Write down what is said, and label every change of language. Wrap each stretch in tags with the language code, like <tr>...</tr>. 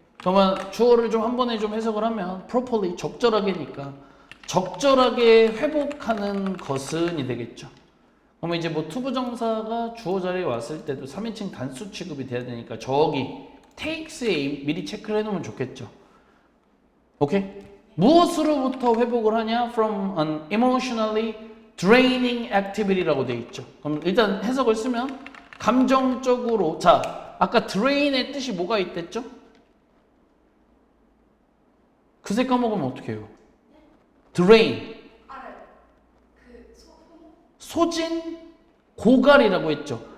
<ko>그러면 주어를 좀 한 번에 좀 해석을 하면 properly, 적절하게니까 적절하게 회복하는 것은이 되겠죠. 그러면 이제 뭐 투부정사가 주어 자리에 왔을 때도 3인칭 단수 취급이 돼야 되니까 저기 takes에 미리 체크를 해놓으면 좋겠죠. 오케이? 무엇으로부터 회복을 하냐?</ko> <en>From an emotionally draining activity</en> <ko>라고 돼 있죠. 그럼 일단 해석을 쓰면 감정적으로 자 아까 drain의 뜻이 뭐가 있댔죠? 그새 까먹으면 어떻게 해요? drain 소진 고갈이라고 했죠.</ko>